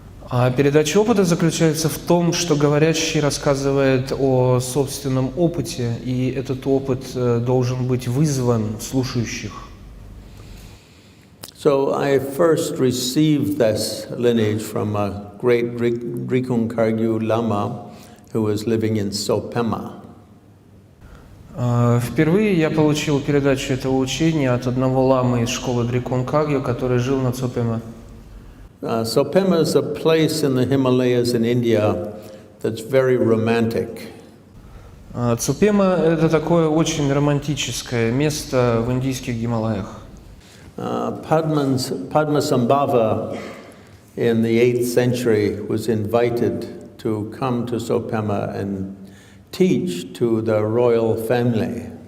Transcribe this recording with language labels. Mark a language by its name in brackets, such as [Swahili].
[Russian] А передача опыта заключается в том, что говорящий рассказывает о собственном опыте, и этот опыт должен быть вызван в слушающих. [English] So I first received this lineage from a great Дрикунг Кагью Lama who was living in Sopema. [Russian] Впервые я получил передачу этого учения от одного ламы из школы Дрикунг Кагью, который жил на Сопема. [English] Sopema is a place in the Himalayas in India that's very romantic. [Russian] Цупема – это такое очень романтическое место в индийских Гималаях. [English] Padmasambhava in the 8th century was invited to come to Sopema and teach to the royal family.